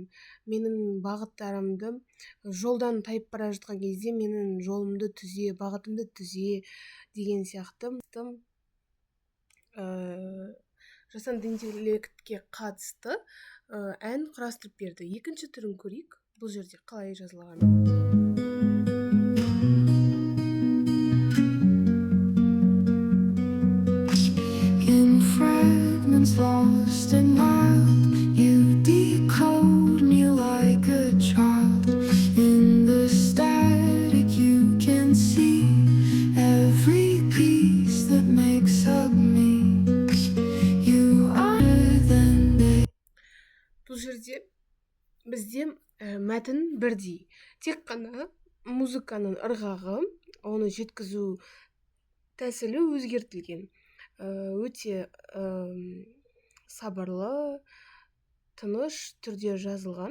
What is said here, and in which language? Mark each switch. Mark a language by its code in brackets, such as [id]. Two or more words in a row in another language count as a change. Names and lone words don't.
[kk] Менің бағыттарымды жолдан тайып бара жатқан кезде менің жолымды түзе, бағытымды түзе деген сияқты жасанды интеллектке қатысты ән құрастырып берді. Екінші түрін көрейік. Бұл жерде қалай жазылған. [en] In fragments lost in wild, you decode me like a child. In the static you can see every piece that makes up me. You are than they. [kk] Бұл жерде бізде мәтін бірдей. Тек қана музыканың ырғағы, оны жеткізу тәсілі өзгертілген. Өте сабырлы, тыныш түрде жазылған.